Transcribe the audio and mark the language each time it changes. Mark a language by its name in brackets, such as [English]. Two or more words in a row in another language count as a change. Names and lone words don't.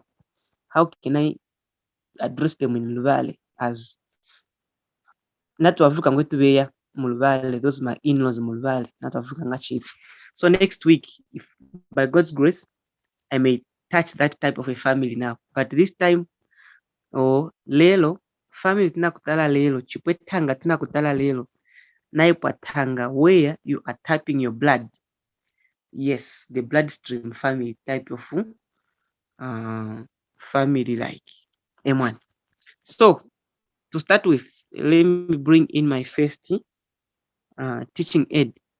[English] How can I address them in Luvale as not Africa ngwetubeya Mulvale, those my in-laws Mulvale, not Africa ngachip. So next week, if by God's grace, I may touch that type of a family now. But this time, [Luvale] lelo, family tinakutala lelo, chipwe tanga tinakutala lelo, naipwa tanga, [English] where you are tapping your blood. Yes, the bloodstream family type of family like M1. So to start with, let me bring in my first teaching aid.